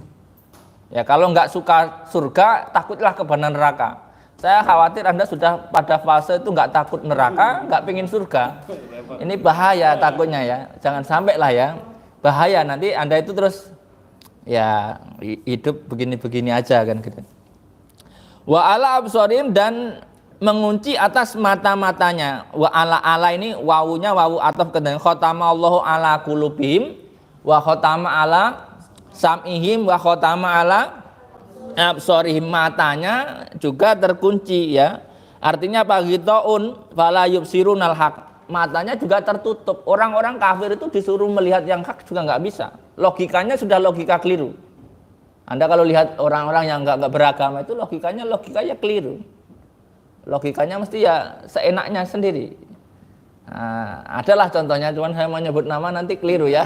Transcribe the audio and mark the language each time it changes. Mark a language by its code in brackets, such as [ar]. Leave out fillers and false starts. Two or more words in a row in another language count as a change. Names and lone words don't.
[id] Ya kalau nggak suka surga, takutlah kepada neraka. Saya khawatir Anda sudah pada fase itu nggak takut neraka, nggak pingin surga. Ini bahaya takutnya ya. Jangan sampai lah ya. Bahaya nanti Anda itu terus ya hidup begini-begini aja kan gitu. [ar] وعلى أبصارهم, [id] dan mengunci atas mata-matanya. [ar] وعلى [id] ini wawunya wawu ataf kedeng [ar] ختم الله على قلوبهم وختم على سمعهم وختم على أبصارهم, [id] matanya juga terkunci ya. Artinya apa? [ar] غيطان فلا يبصرون الحق, [id] matanya juga tertutup. Orang-orang kafir itu disuruh melihat yang hak juga nggak bisa. Logikanya sudah logika keliru. Anda kalau lihat orang-orang yang nggak beragama itu logikanya keliru. Logikanya mesti ya seenaknya sendiri. Nah, adalah contohnya, cuman saya mau nyebut nama nanti keliru ya.